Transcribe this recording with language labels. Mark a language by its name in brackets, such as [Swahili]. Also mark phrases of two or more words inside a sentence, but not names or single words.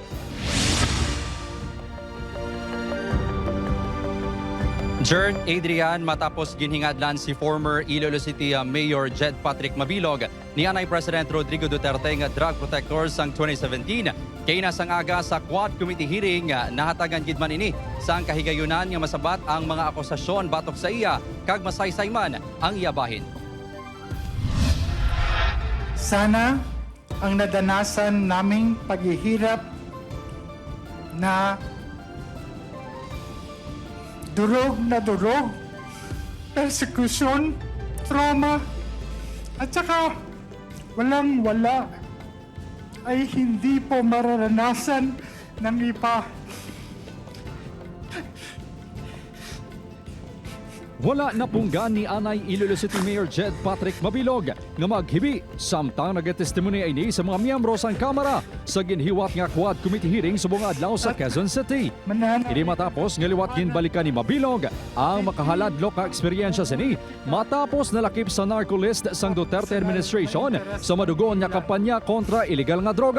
[Hiligaynon] Jerd, Adrian, matapos ginhingadlan si former Iloilo City Mayor Jed Patrick Mabilog ni Anay President Rodrigo Duterte nga drug protectors sang 2017. Kay nasang aga sa Quad Committee hearing, nahatagan gid man ini sang kahigayunan nga masabat ang mga akusasyon batok sa iya kag masaysay man ang iya bahin. [Filipino] Sana ang nadanasan naming paghihirap na durog na durog, persecution, trauma, at saka walang-wala ay hindi po mararanasan ng iba. [Hiligaynon] Wala na punggan ni Anay Iloilo City Mayor Jed Patrick Mabilog nga maghibi samtang nagatestimony ini sa mga miyembro sang Kamara sa ginhiwat nga Quad Committee hearing sa buong adlaw sa Quezon City. Ini matapos nga liwat ginbalikan ni Mabilog ang makahaladlok nga eksperyensya sini matapos nalakip sa narco list sang Duterte administration sa madugon nga kampanya kontra illegal nga droga.